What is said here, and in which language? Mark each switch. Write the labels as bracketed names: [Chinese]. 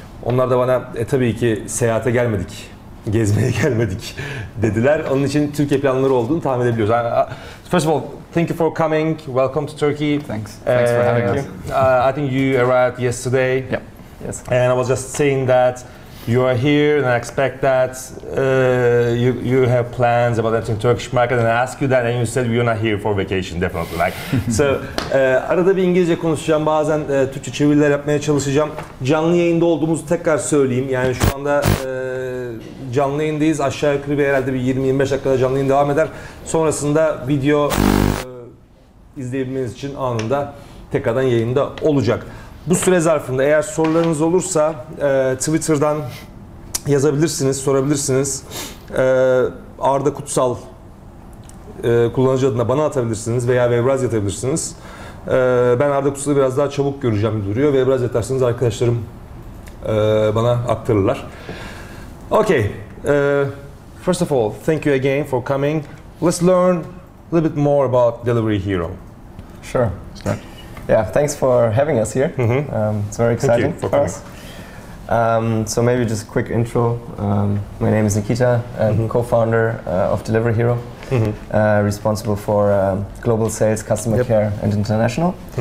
[Turkish] Onlar da bana tabii ki seyahate gelmedik, gezmeye gelmedik dediler. Onun için Türkiye planları olduğunu tahmin edebiliyoruz. [English] First of all, thank you for coming. Welcome to Turkey. Thanks for having us. I think you arrived yesterday. Yep. Yes. And I was just saying that you are here, and I expect that you have plans about entering Turkish market, and I asked you that, and you said you're not here for vacation, definitely. [Turkish] So, arada bir İngilizce konuşacağım, bazen Türkçe çeviriler yapmaya çalışacağım. Canlı yayında olduğumuzu tekrar söyleyeyim. Yani şu anda canlı yayındayız. Aşağı yukarı herhalde bir 20-25 dakikada canlı yayın devam eder. Sonrasında video izleyebilmeniz için anında tekrardan yayında olacak. Bu süre zarfında eğer sorularınız olursa Twitter'dan yazabilirsiniz, sorabilirsiniz. Arda Kutsal kullanıcı adına bana atabilirsiniz veya Webrazzi atabilirsiniz. Ben Arda Kutsal'ı biraz daha çabuk göreceğim gibi duruyor. Webrazzi atarsanız arkadaşlarım bana aktarırlar. [English] Okay. First of all, thank you again for coming. Let's learn a little bit more about Delivery Hero. Sure. Start. Yeah, thanks for having us here. It's very exciting for us. So maybe just a quick intro. My name is Nikita, co-founder of Delivery Hero, responsible for global sales, customer care, and international.